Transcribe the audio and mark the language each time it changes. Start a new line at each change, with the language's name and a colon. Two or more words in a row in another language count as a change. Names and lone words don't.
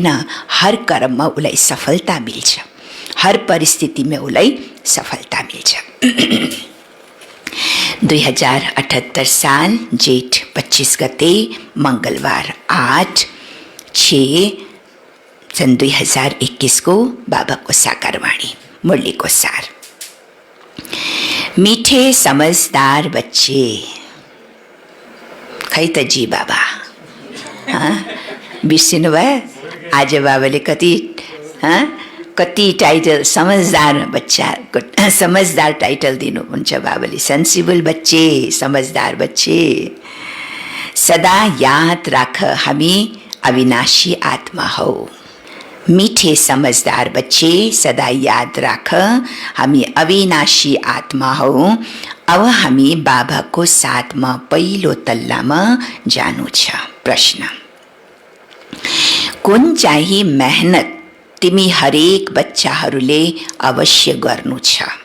Nepali: हर कर्ममा उसलाई सफलता मिल्छ, हर परिस्थितिमा उसलाई सफलता मिल्छ। 2078 साल जेठ 25 गते मंगलवार 8/6 सन् 2021 को बाबाको साकारवाणी मुरलीको सार।
Hindi: मीठे समझदार बच्चे,
Nepali: खै त जी बाबा बिर्सिनु भयो? आज बाबाले कति टाइटल, समझदार बच्चा, समझदार टाइटल दिनुहुन्छ बाबाले।
Hindi: सेंसिबल बच्चे, समझदार बच्चे,
Nepali: सदा याद राख हामी अविनाशी आत्मा हो।
Hindi: मीठे समझदार बच्चे,
Nepali: सदा याद राख हामी अविनाशी आत्मा हो। अब हामी बाबाको साथमा पहिलो तल्लामा जानु छ। प्रश्न: कुन चाहिँ मेहनत तिमी हरेक बच्चाहरूले अवश्य गर्नु छ?